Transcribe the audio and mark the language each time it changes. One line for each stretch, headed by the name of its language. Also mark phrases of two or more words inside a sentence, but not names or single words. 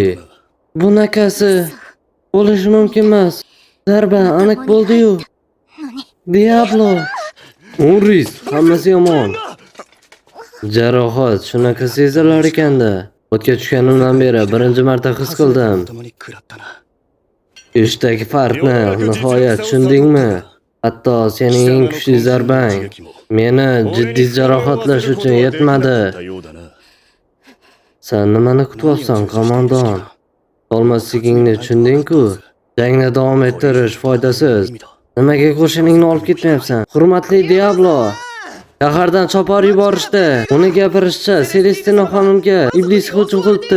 Uzbek: Bunaqasi bo'lishi mumkin emas. Zarba aniq bo'ldi-yu. Diablo. Uris, hammasi yomon. Jarohat shunaqa sezilar ekanda. O'tga tushganimdan beri birinchi marta his qildim.
Japanese: 共に食らったな
Uzbek: Ishdagi farqni nihoyat tushundingmi? Hatto sening eng kuchli zarbang meni jiddiy jarohatlash uchun yetmadi.
Japanese: たようだな
Uzbek: Sen nimani kutyapsan, qo'mondon? Olmasligingni tushunding-ku. Jangni davom ettirish foydasiz. Nimaga qo'shiningni olib ketmayapsan? Hurmatli Diablo. Shahardan chopar yuborishdi. Uni gapirishicha, Celestina xonimga iblis hujum qilibdi.